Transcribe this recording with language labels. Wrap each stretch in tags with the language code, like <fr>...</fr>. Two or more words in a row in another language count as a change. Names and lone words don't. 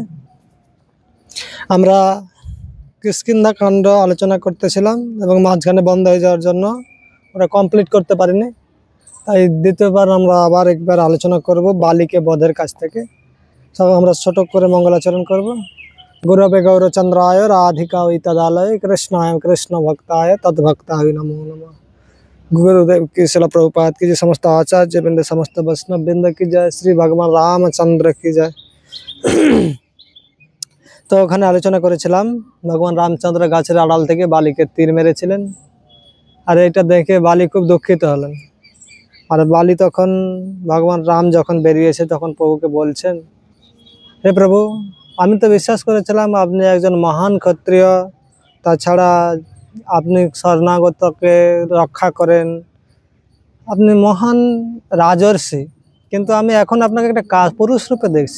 <bn>আমরা কিষ্কিন্ধা কাণ্ড আলোচনা করতেছিলাম এবং মাঝখানে বন্ধ হয়ে যাওয়ার জন্য ওরা কমপ্লিট করতে পারিনি। তাই দ্বিতীয়বার আমরা আবার একবার আলোচনা করব বালিকে বধের কাছ থেকে। সব আমরা ছোট করে মঙ্গলাচরণ করব।</bn> <sa>গুরবে গৌরচন্দ্রায় রাধিকা তদালয় কৃষ্ণায় কৃষ্ণ ভক্তায় তদ্ভক্তায় নমো नमः।</sa> <hi>गुरुदेव की शिला प्रभुपाद की जय, समस्त आचार्य वृंद, समस्त वैष्णव वृंद की जय, श्री भगवान रामचंद्र की जय।</hi> <bn>তো ওখানে আলোচনা করেছিলাম ভগবান রামচন্দ্র গাছের আড়াল থেকে বালিকে তীর মেরেছিলেন, আর এটা দেখে বালি খুব দুঃখিত হলেন। আর বালি তখন ভগবান রাম যখন বেরিয়েছে তখন প্রভুকে বলছেন, হে প্রভু, আমি তো বিশ্বাস করেছিলাম আপনি একজন মহান ক্ষত্রিয়, তাছাড়া আপনি শরণাগতকে রক্ষা করেন, আপনি মহান রাজর্ষি, কিন্তু আমি এখন আপনাকে একটা পুরুষ রূপে দেখছি।</bn>